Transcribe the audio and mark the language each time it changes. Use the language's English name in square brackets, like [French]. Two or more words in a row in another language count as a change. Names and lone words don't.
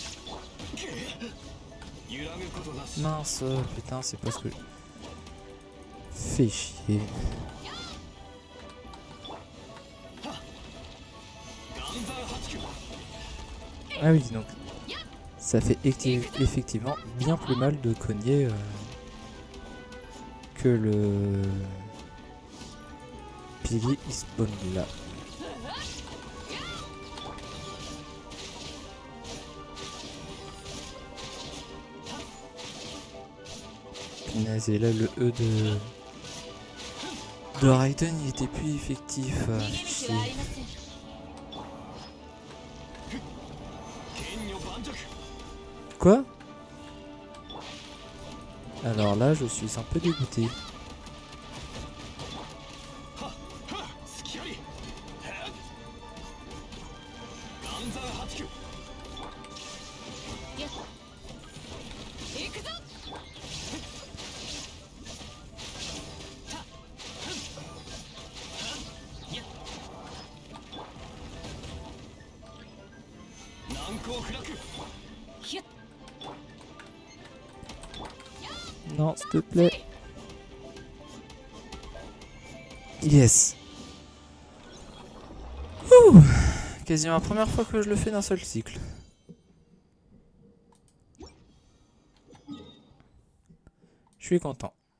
[French] Mince, putain, c'est pas ce que... Fais chier. [Japanese] 岩山八九 [French] Ah oui, donc ça fait effectivement bien plus mal de cogner que le pilier Eastbound là. Punaise, et là le E de Raiden il était plus effectif. [Japanese] 逃げ道はありません。剣女盤石 [French] Quoi? Alors là je suis un peu dégoûté. [Japanese] 隙あり岩山八九行くぞ。難攻不落 ひゅっ。 [French] Non, s'il te plaît. Yes. Ouh. Quasiment la première fois que je le fais d'un seul cycle. Je suis content.